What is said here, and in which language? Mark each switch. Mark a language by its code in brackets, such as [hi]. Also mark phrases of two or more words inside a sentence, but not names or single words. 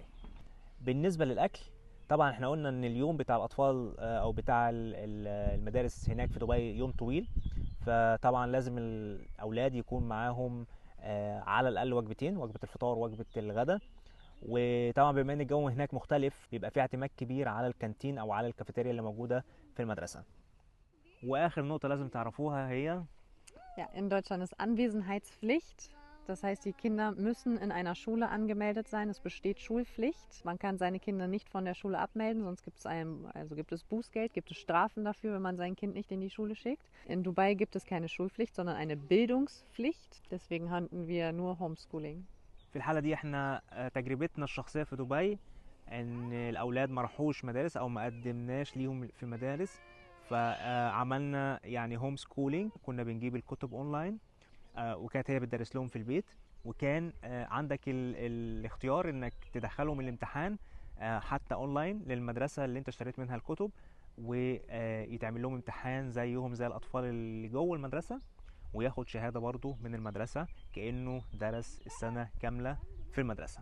[ar] بالنسبة للأكل طبعا احنا قلنا ان اليوم بتاع الاطفال او بتاع المدارس هناك في دبي يوم طويل، فطبعا لازم الاولاد يكون معاهم على الاقل وجبتين، وجبه الفطار ووجبه الغداء. وطبعا بما ان الجو هناك مختلف بيبقى في اعتماد كبير على الكانتين او على الكافيتيريا اللي موجوده في المدرسه. واخر نقطه لازم تعرفوها هي [de] Ja, in Deutschland ist Anwesenheitspflicht. Das heißt, die Kinder müssen in einer Schule angemeldet sein. Es besteht Schulpflicht. Man kann seine Kinder nicht von der Schule abmelden, sonst gibt es Bußgeld, gibt es Strafen dafür, wenn man sein Kind nicht in die Schule schickt. In Dubai gibt es keine Schulpflicht, sondern eine Bildungspflicht. Deswegen handeln wir nur Homeschooling. [ar] في الحاله دي احنا تجربتنا الشخصيه في دبي ان الاولاد ما راحوش مدارس او ما قدمناش ليهم في مدارس، فعملنا يعني [en] home schooling, [ar] كنا بنجيب الكتب اونلاين وكانت هي بتدرس لهم في البيت، وكان عندك الاختيار انك تدخلهم الامتحان حتى اونلاين للمدرسة اللي انت اشتريت منها الكتب، ويتعمل لهم امتحان زيهم زي الاطفال اللي جوه المدرسة، وياخد شهادة برضو من المدرسة كأنه درس السنة كاملة في المدرسة.